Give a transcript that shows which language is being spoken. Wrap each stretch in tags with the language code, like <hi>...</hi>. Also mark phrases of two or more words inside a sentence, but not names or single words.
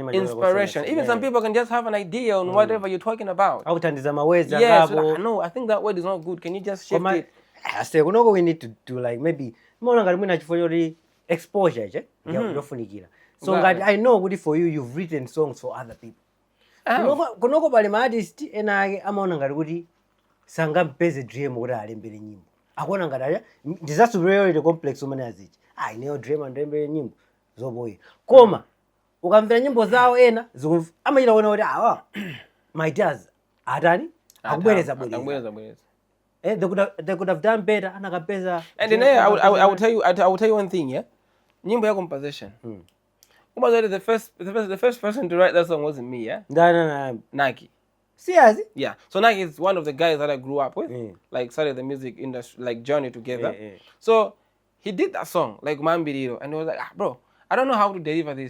<en>Even some people can just have an idea on whatever you're talking about. Yes, no, I think that word is not good. Can you just shift it? I say, we need to do like maybe exposure. So I know for you, you've written songs for other people.</en> <ny>Kunoko bali artist ena amaona ngati kuti sangampeze Driemo kuti alembere nyimbo. Akuona ngati ndiza</ny> <en>superiority complex</en> <ny>umene azichi. Ineyo Driemo ndembere nyimbo zoboye. Koma ukamvera nyimbo zawo ena amachita kuona kuti</ny> <en>my jazz</en> <ny>atani akubwereza.</ny> <en>They could have done better. And then I will tell you one thing, yeah.</en> <ny>Nyimbo ya composition.</ny> <en>The first person to write that song wasn't me, yeah? No. Naki. Seriously? Yeah. So Naki is one of the guys that I grew up with. Like started the music industry, like journey together. So he did that song, like Mambiriro, and he was like, bro, I don't know how to deliver this.</en>